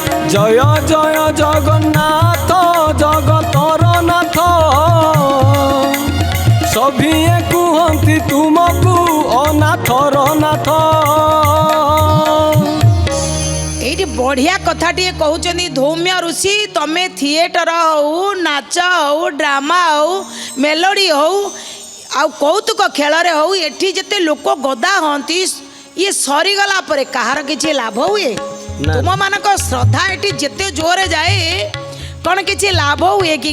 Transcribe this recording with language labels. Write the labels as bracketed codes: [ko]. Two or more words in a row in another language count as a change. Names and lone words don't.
[or] ଜୟ ଜୟ ଜଗନ୍ନାଥ ଜଗତର ନାଥ ସଭିଏ କୁହନ୍ତି ତୁମକୁ ଅନାଥର ନାଥ। ଏଇଟି ବଢ଼ିଆ କଥାଟିଏ କହୁଛନ୍ତି ଧୌମ୍ୟ ଋଷି ତମେ ଥିଏଟର ହଉ ନାଚ ହଉ ଡ୍ରାମା ହଉ ମେଲୋଡ଼ି ହଉ ଆଉ କୌତୁକ ଖେଳରେ ହଉ ଏଠି ଯେତେ ଲୋକ ଗଦା ହୁଅନ୍ତି ଇଏ ସରିଗଲା ପରେ କାହାର କିଛି ଲାଭ ହୁଏ? ତୁମମାନଙ୍କ ଶ୍ରଦ୍ଧା ଏଠି ଯେତେ ଜୋରରେ ଯାଏ କ'ଣ କିଛି ଲାଭ ହୁଏ କି?